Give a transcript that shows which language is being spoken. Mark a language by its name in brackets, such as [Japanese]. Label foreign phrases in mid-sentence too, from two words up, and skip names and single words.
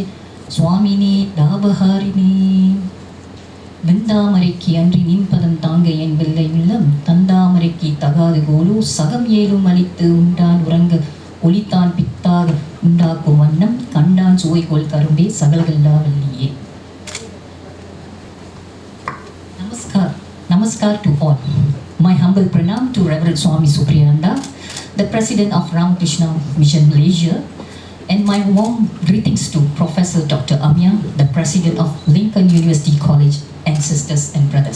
[Sanskrit] स्वामिने दाबहारिणे [Tamil] வெந்தாமரைக்கு அன்றி நின்பதம் தாங்க என் வெள்ளை உள்ளம் தந்தாமரைக்கு தகாது கோலோ சகம் ஏலும் அளித்து உண்டான் உறங்க ஒளித்தான் பித்தாக உண்டாக்கும் வண்ணம் கண்டான் சுவைகோல் கரும்பே சகல்கல்லா வல்லியே. [English] Namaskar to all. My humble pranam to Reverend Swami Supriyananda, the President of Ramakrishna Mission Malaysia, and my warm greetings to Professor Dr. Amya, the President of Lincoln University College, and sisters and brothers.